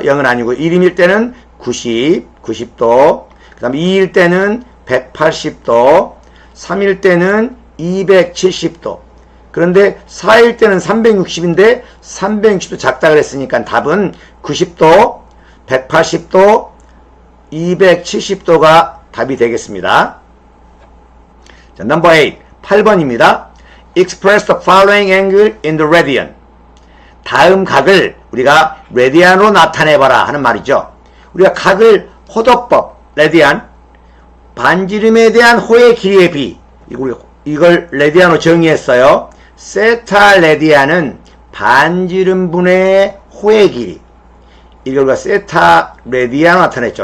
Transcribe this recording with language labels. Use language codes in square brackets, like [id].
[ko] 0은 아니고 1일 때는 90도, 그 다음에 2일 때는 180도, 3일 때는 270도, 그런데 4일 때는 360인데 360도 작다 그랬으니까 답은 90도, 180도, 270도가 답이 되겠습니다. 자, [en] number 8, [ko] 8번입니다. [en] Express the following angle in the radian. [ko] 다음 각을 우리가 레디안으로 나타내봐라 하는 말이죠. 우리가 각을 호도법, 레디안, 반지름에 대한 호의 길이의 비, 이걸 레디안으로 정의했어요. 세타 레디안은 반지름분의 호의 길이, 이걸 우리가 세타 레디안으로 나타냈죠.